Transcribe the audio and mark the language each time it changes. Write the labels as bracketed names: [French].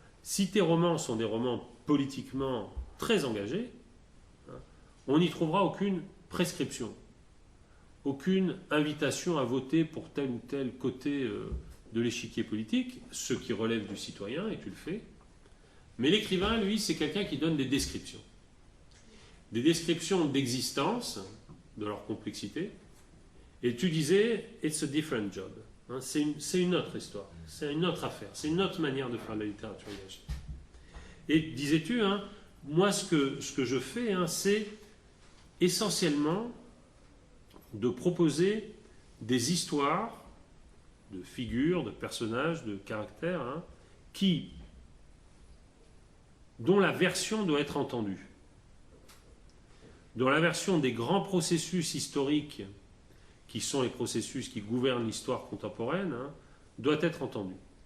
[French] Si tes romans sont des romans politiquement très engagés, hein, on n'y trouvera aucune prescription, aucune invitation à voter pour tel ou tel côté de l'échiquier politique, ce qui relève du citoyen, et tu le fais. Mais l'écrivain, lui, c'est quelqu'un qui donne des descriptions. Des descriptions d'existence, de leur complexité. Et tu disais, [English] it's a different job. [French] Hein, c'est une autre histoire, c'est une autre affaire, c'est une autre manière de faire de la littérature engagée. Et disais-tu, hein, moi ce que je fais, hein, c'est essentiellement de proposer des histoires de figures, de personnages, de caractères, hein, dont la version doit être entendue, dont la version des grands processus historiques qui sont les processus qui gouvernent l'histoire contemporaine, hein, doit être entendue.